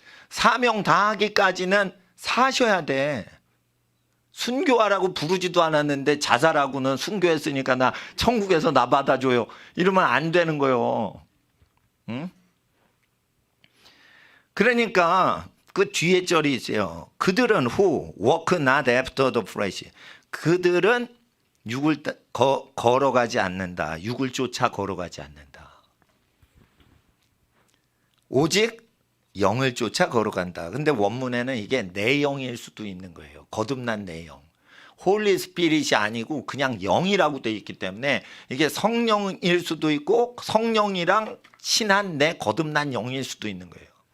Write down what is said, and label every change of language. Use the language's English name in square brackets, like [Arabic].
[Korean] 사명 다 하기까지는 사셔야 돼. 순교하라고 부르지도 않았는데 자살하고는 순교했으니까 나 천국에서 나 받아줘요. 이러면 안 되는 거예요. 응? 그러니까 그 뒤에 절이 있어요. 그들은 [English] who walk not after the flesh. [Korean] 그들은 육을 걸어가지 않는다. 육을 쫓아 걸어가지 않는다. 오직 영을 쫓아 걸어간다. 근데 원문에는 이게 내영일 수도 있는 거예요. 거듭난 내영. 홀리 스피릿이 아니고 그냥 영이라고 되어 있기 때문에 이게 성령일 수도 있고 성령이랑 친한 내 거듭난 영일 수도 있는 거예요.